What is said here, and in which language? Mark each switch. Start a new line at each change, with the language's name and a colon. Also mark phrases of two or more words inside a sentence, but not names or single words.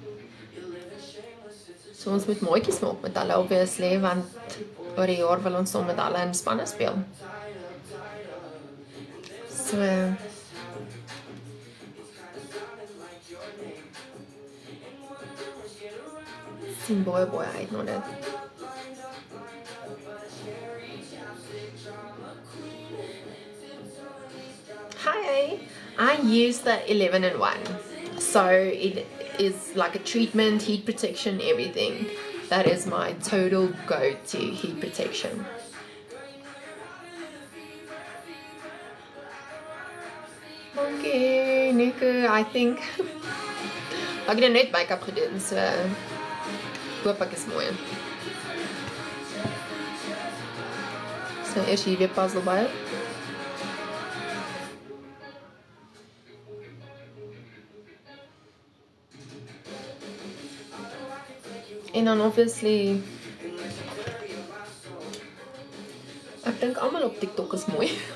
Afrikaans: So ons moet maatjies maak met hulle obviously, want oor die jaar wil ons saam met hulle in spanne speel. So sien baie uit na dit.
English: Hi, I use the 11-in-1. So it is like a treatment, heat protection, everything. That is my total go-to heat protection.
Afrikaans: Okay, Nico,
English: I think
Afrikaans: ek het net make-up gedoen, so hoop ek is mooi. So eers hier weer puzzle by. En dan obviously ek dink almal op TikTok is mooi.